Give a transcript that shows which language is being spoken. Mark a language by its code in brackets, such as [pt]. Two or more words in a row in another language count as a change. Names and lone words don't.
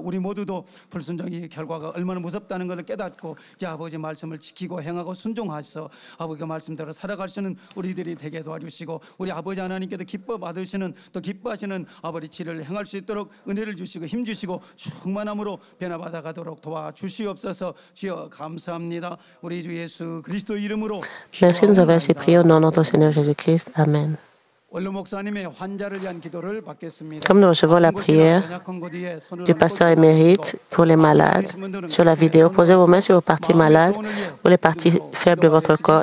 [ko] 우리 모두도 불순종의 결과가 얼마나 무섭다는 것을 깨닫고 이제 아버지 말씀을 지키고 행하고 순종하셔서 아버지 말씀대로 살아갈 수 있는 우리들이 되게 도와주시고 우리 아버지 하나님께도 기뻐 받으시는 또 기뻐하시는 아버지 지를 행할 수 있도록 은혜를 주시고 힘 주시고 충만함으로 변화받아 가도록 도와주시옵소서. 주여 감사합니다. 우리 주 예수 그리스도 이름으로 [fr] Merci, nous avons ainsi prié au nom de notre Seigneur Jésus-Christ. Amen. Comme nous recevons la prière du pasteur émérite pour les malades sur la vidéo, posez vos mains sur vos parties malades ou les parties faibles de votre corps.